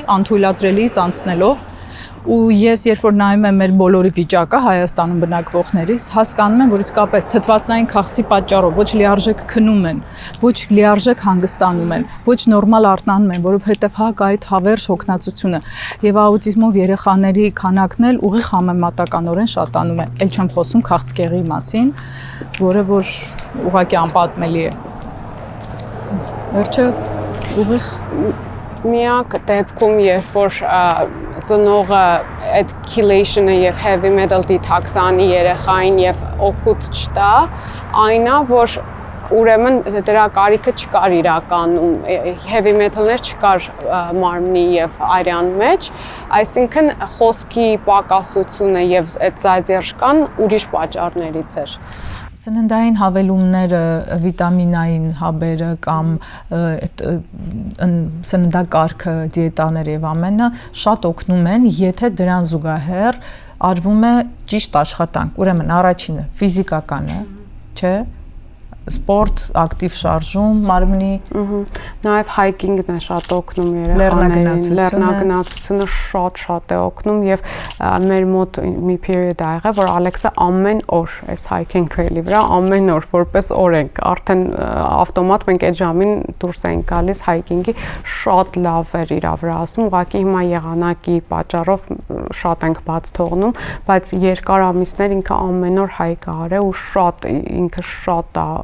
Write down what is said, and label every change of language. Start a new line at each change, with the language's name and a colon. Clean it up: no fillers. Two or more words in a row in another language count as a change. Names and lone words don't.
Armenian: անթույլատրելիից անցնելով ու ես երբ որ նայում եմ մեր բոլորի վիճակը Հայաստանում բնակվողներիս, հասկանում եմ, որ իսկապես թթվածնային քաղցի պատճառով ոչ լիարժեք քնում են, ոչ լիարժեք հանգստանում են, ոչ նորմալ արթնանում են, որովհետև հակ այդ հավերժ հոգնածությունը եւ աուտիզմով երեխաների քանակն էլ ուղիղ համեմատականորեն շատանում է։ Էլ չեմ խոսում քաղցկեղի մասին, որը որ ուղղակի անպատմելի է։ Վերջը ուղիղ միակ դեպքում, երբ որ ծնողը այդ chelationը եւ
English: heavy metal detox-
Armenian: անի երեխային եւ օգուտ չտա, այնա, որ ուրեմն դրա կարիքը չկար իրականում,
English: heavy metal-
Armenian: ներ չկար մարմնի եւ արյան մեջ, այսինքն խոսքի պակասությունը եւ այդ զայրժկան ուրիշ պատճառներից էր։ Սննդային հավելումները, վիտամինային հաբերը կամ սննդակարգը, դիետաները եւ ամենը շատ օգնում են, եթե դրան զուգահեռ արվում է ճիշտ աշխատանք։ Ուրեմն առաջինը ֆիզիկականը, չէ՞, սպորտ, ակտիվ շարժում, մարմնի, նաև հայքինգն է շատ օգնում երեխաներին, լեռնագնացությունը շատ է օգնում եւ մեր մոտ մի period ա եղել, որ Ալեքսը ամեն օր այս
English: hiking trail-
Armenian: ի վրա ամեն օր որպես օրենք, արդեն ավտոմատ մենք այդ ժամին դուրս էինք գալիս hiking-ի, շատ լավ էր իր վրա ասում, ուղղակի հիմա եղանակի պատճառով շատ ենք բաց թողնում, բայց երկար ամիսներ ինքը ամեն օր հայկ արել ու շատ ինքը շատ